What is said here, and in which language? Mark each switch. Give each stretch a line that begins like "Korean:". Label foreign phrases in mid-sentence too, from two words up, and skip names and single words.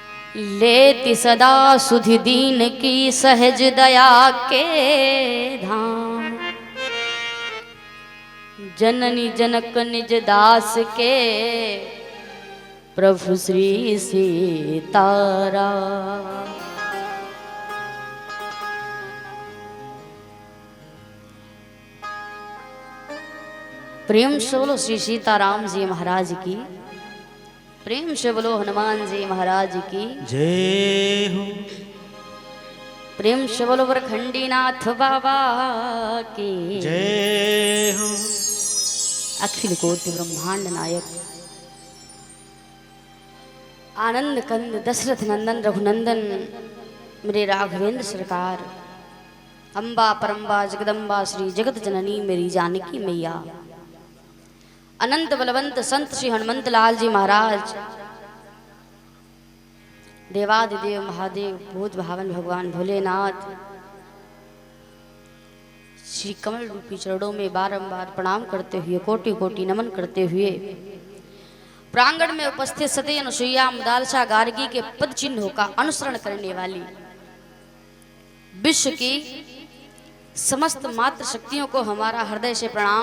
Hindi: लेति सदा सुधि दीन की सहज दया के धाम। जननी जनक निज दास के प्रभु श्री सीताराम। प्रेम से बोलो श्री सीताराम जी महाराज की। प्रेम से बोलो हनुमान जी महाराज की जय हो। प्रेम से बोलो वरखंडी नाथ बाबा की जय हो। अखिल कोटि ब्रह्मांड नायक आनंद कंद दशरथ नंदन रघुनंदन मेरे राघवेंद्र सरकार, अम्बा परम्बा जगदम्बा श्री जगत जननी मेरी जानकी मैया, अनंत बलवंत संत श्री हनुमंत लाल जी महाराज, देवादिदेव महादेव भूत भावन भगवान भोलेनाथ, श्री कमल रूपी चरणों में बारंबार प्रणाम करते हुए कोटि कोटि नमन करते हुए प्रांगण में उपस्थित सती अनुसुईया मुदालसा गार्गी के पद चिन्हों का अनुसरण करने वाली विश्व की समस्त मात्र शक्तियों को हमारा हृदय से प्रणाम।